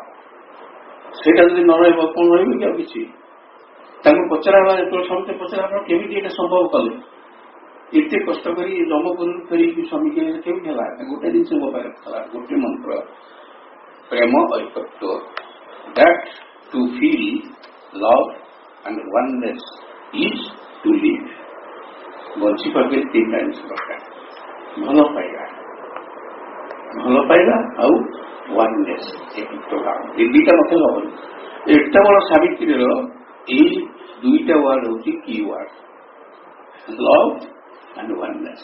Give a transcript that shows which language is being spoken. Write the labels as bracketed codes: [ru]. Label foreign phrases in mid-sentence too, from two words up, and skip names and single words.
[or] ସେଇଟା ଯଦି ନ ରହିବ କଣ ରହିବ କି ଆଉ କିଛି? ତାଙ୍କୁ ପଚରା ହେଲା, ଯେତେବେଳେ ସମସ୍ତେ ପଚରା ଆପଣ କେମିତି ଏଇଟା ସମ୍ଭବ କଲେ, ଏତେ କଷ୍ଟ କରି ଯମପୁରରୁ ଫେରିକି ସ୍ୱାମୀ କେମିତି ହେଲା? ଗୋଟେ ଜିନିଷ ମୋ ପାଖରେ ଥିଲା, ଗୋଟେ ମନ୍ତ୍ର, ପ୍ରେମ ଐକତ୍ୱ। [en] That to feel love and oneness is to live. [or] ବଞ୍ଚିପାରିଲେ ତିନିଟା ଜିନିଷ ଦରକାର, ଭଲ ପାଇବା ଆଉ ୱାନନେସ୍, ଏକତ୍ୱ ଭାବ। ଏ ଦୁଇଟା ମୋତେ ହବନି। ଏତେ ବଡ଼ ସାବିତ୍ରୀର ଏଇ ଦୁଇଟା ୱାର୍ଡ ହଉଛି କି ୱାର୍ଡ, [en] love and oneness.